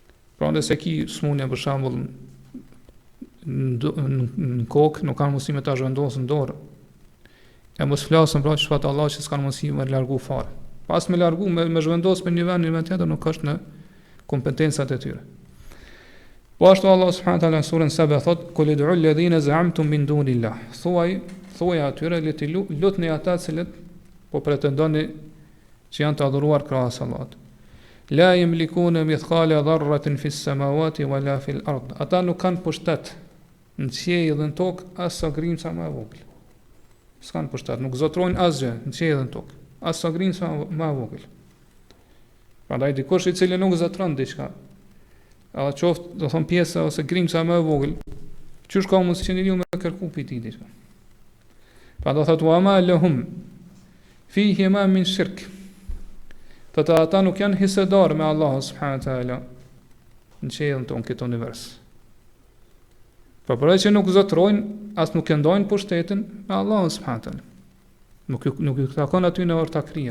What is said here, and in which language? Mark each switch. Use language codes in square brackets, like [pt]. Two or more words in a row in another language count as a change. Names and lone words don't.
[sq] Pra nëse ki smundje për shembull në kokë, nuk kanë mundësi me ta zhvendosën dorë. E mos flasën pra çfarë Allah që s'kan mundësi me largu fare. Pas me largu me zhvendos për një vend tjetër nuk është në kompetencat e tyre. Po ashtu Allah [ar] سبحانه وتعالى [sq] në surën Saba thot: [ar] "قل ادعوا الذين زعمتم من دون الله." [sq] Thuaj atyre le të lutni ata cilët po pretendoni që janë të adhuruar krahas Allahut. [ar] لا يملكون مثقال ذرة في السماوات ولا في الأرض. [sq] Ata nuk kanë pushtet në qiell dhe në tokë as sa grimca më e vogël. S'kan pushtet, nuk zotrojnë asgjë në qiell dhe në tokë, as sa grimca më e vogël. Prandaj dikush i cili nuk zotron diçka, a qoftë do thon pjesa ose grimca më e vogël, çysh ka mundësi që njeriu me kërku pi ti diçka. Prandaj thotë [ar] وما لهم فيهما من شرك. [sq] Të ata nuk janë hisedar me Allah [ar] سبحانه وتعالى [sq] në qiellin ton këtë univers. Po për që nuk zotrojnë, as nuk e ndajnë pushtetin me Allah [ar] سبحانه وتعالى. [sq] Nuk ju takon aty në ortakria.